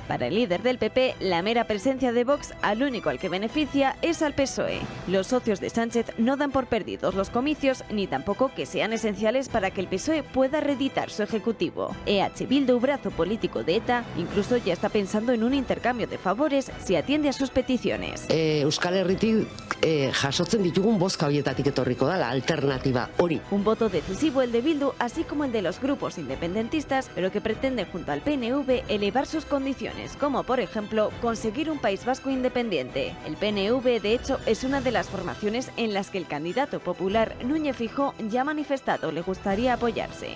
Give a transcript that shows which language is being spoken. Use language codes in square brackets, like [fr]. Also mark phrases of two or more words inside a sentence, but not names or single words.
[es] Para el líder del PP, la mera presencia de Vox al único al que beneficia es al PSOE. Los socios de Sánchez no dan por perdidos los comicios, ni tampoco que sean esenciales para que el PSOE pueda reeditar su ejecutivo. EH Bildu, brazo político de ETA, incluso ya está pensando en un intercambio de favores si atiende a sus peticiones. [eu] Euskal Herritik jasotzen ditugun bozka horietatik etorriko da [es] la alternativa [eu] hori. [es] Un voto decisivo el de Bildu, así como el de los grupos independentistas, pero que pretende junto al PNV elevar sus condiciones, como por ejemplo conseguir un País Vasco independiente. El PNV, de hecho, es una de las formaciones en las que el candidato popular Núñez Feijóo ya ha manifestado le gustaría apoyarse.